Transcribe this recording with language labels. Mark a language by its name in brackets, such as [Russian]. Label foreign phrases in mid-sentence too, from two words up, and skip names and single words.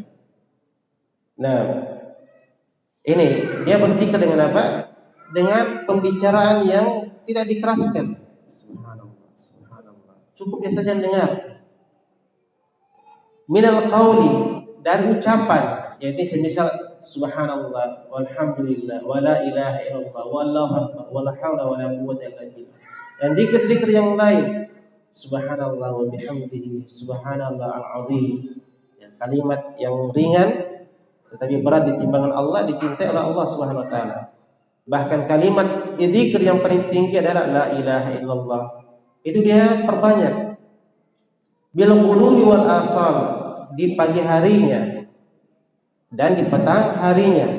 [Indonesian] Nah, ini dia berzikir dengan apa? Dengan pembicaraan yang tidak dikeraskan. [Arabic] سبحان الله، سبحان الله. [Indonesian] Cukup dia saja dengar. [Arabic] من القول, [Indonesian] dari ucapan, yaitu semisal [Arabic] سبحان الله، والحمد لله، ولا إله إلا الله، والله أكبر، ولا حول ولا قوة إلا بالله. [Indonesian] Dan zikir-zikir yang lain, [Arabic] سبحان الله وبحمده، سبحان الله العظيم. [Indonesian] Ya, kalimat yang ringan tetapi berat di timbangan Allah, dicintai oleh Allah [Arabic] سبحانه وتعالى. [Indonesian] Bahkan kalimat zikir yang paling tinggi adalah la ilaha illallah. Itu dia perbanyak. [Arabic] بالغلو والآصال, [Indonesian] di pagi harinya dan di petang harinya.